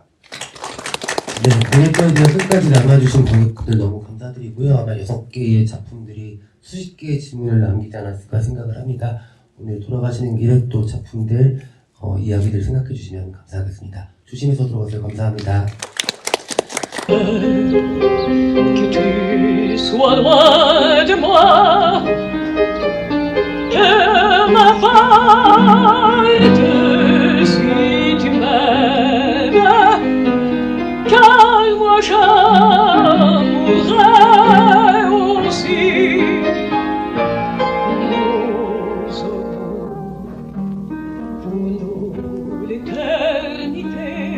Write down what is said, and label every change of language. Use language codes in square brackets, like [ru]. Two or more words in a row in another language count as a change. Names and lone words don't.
[ko] 네, 공연권에 대한 끝까지 남아주신 관객분들 너무 감사드리고요. 아마 6개의 작품들이 수십 개의 질문을 남기지 않았을까 생각을 합니다. 오늘 돌아가시는 길에 또 작품들, 이야기들 생각해 주시면 감사하겠습니다. 조심해서 들어가세요. 감사합니다. [fr] Que tu sois loin de moi, que ma faille si tu m'aimes, car moi j'aimerais aussi nous aurons pour nous l'éternité.